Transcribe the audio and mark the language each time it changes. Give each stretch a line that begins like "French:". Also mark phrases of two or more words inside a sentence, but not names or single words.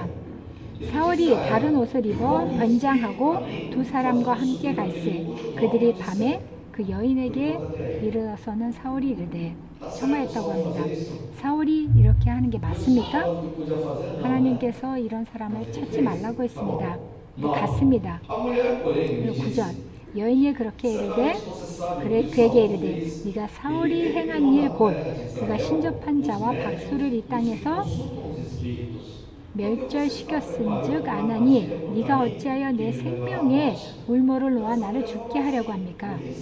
Korean: 사울이 다른 옷을 입어 변장하고 두 사람과 함께 갈새 그들이 밤에 그 여인에게 이르러서는 사울이 이르되 청하였다고 합니다. 사울이 이렇게 하는 게 맞습니까? 하나님께서 이런 사람을 찾지 말라고 했습니다. 갔습니다.
Portuguese: A mulher, porém,
Korean: 그리고 9절 여인이 그렇게 이르되 그에게 이르되 네가 사울이 행한 일 곧 그가 신접한 자와 박수를 이 땅에서 멸절시켰은즉 아나니 네가 어찌하여 내 생명에 울모를 놓아 나를 죽게 하려고 합니까?